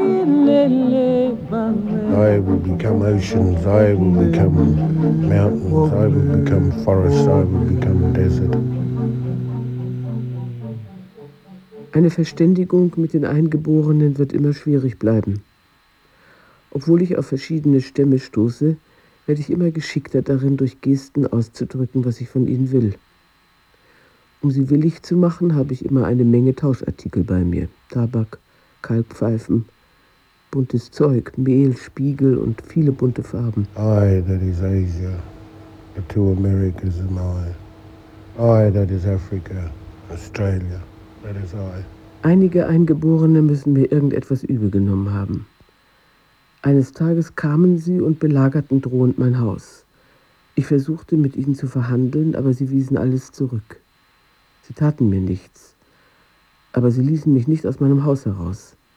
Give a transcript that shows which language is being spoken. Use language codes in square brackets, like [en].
[en] I will become oceans, I will become mountains, I will become forests, I will become desert. [de] Eine Verständigung mit den Eingeborenen wird immer schwierig bleiben. Obwohl ich auf verschiedene Stämme stoße, werde ich immer geschickter darin, durch Gesten auszudrücken, was ich von ihnen will. Um sie willig zu machen, habe ich immer eine Menge Tauschartikel bei mir. Tabak, Kalkpfeifen, buntes Zeug, Mehl, Spiegel und viele bunte Farben. [en] I, that is Asia, the two Americas am I. I, that is Africa, Australia, that is I. [de] Einige Eingeborene müssen mir irgendetwas übel genommen haben. Eines Tages kamen sie und belagerten drohend mein Haus. Ich versuchte, mit ihnen zu verhandeln, aber sie wiesen alles zurück. Sie taten mir nichts, aber sie ließen mich nicht aus meinem Haus heraus.